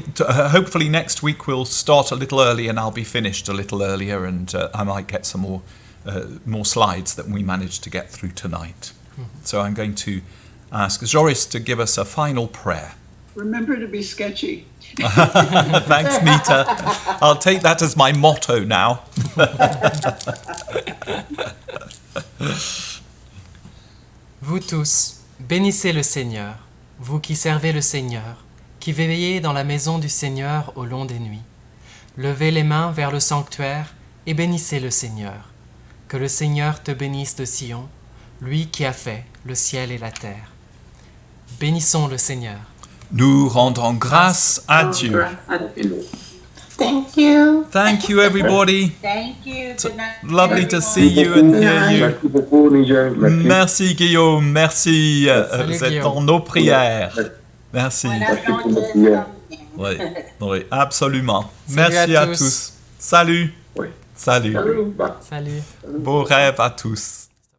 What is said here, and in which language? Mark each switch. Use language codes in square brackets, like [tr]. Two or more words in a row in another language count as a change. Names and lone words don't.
[en] Hopefully next week we'll start a little early and I'll be finished a little earlier, and I might get some more slides that we managed to get through tonight. So I'm going to ask Joris to give us a final prayer. Remember to be sketchy. Thanks, Nita. I'll take that as my motto now. [fr] Vous tous, bénissez le Seigneur, vous qui servez le Seigneur, qui veillez dans la maison du Seigneur au long des nuits. Levez les mains vers le sanctuaire et bénissez le Seigneur. Que le Seigneur te bénisse de Sion, lui qui a fait le ciel et la terre. Bénissons le Seigneur. Nous rendons grâce à Dieu. [en] Thank you. Thank you, everybody. Thank you. Good night, Lovely to everyone. see you and hear you. [fr] Merci beaucoup, Nigel. Merci. Merci, Guillaume. Merci. Salut, Vous êtes Guillaume. dans nos prières. Merci. [en] When I [fr] Merci [en] don't [fr] pour votre [en] just [fr] prière. [en] come in. [fr] Oui, oui, absolument. Salut Merci à à tous. tous. Salut. Oui. Salut. Salut. Bye. Salut. Beau rêve à tous.